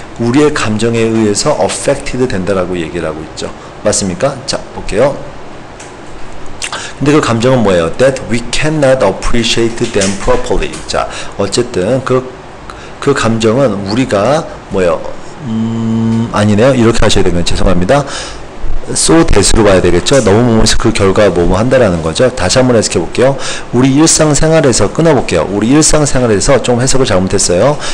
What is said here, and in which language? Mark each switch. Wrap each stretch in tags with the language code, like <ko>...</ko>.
<ko>우리의 감정에 의해서 affected 된다라고 얘기를 하고 있죠. 맞습니까? 자, 볼게요. 근데 그 감정은 뭐예요?</ko> <en>That we cannot appreciate them properly.</en> <ko>자, 어쨌든 그 감정은 우리가 뭐예요? 아니네요. 이렇게 하셔야 되면 죄송합니다. so that으로 봐야 되겠죠. 너무 몸에서 그 결과 뭐뭐 한다라는 거죠. 다시 한번 해석해 볼게요. 우리 일상생활에서 끊어볼게요. 우리 일상생활에서 좀 해석을 잘못했어요.</ko>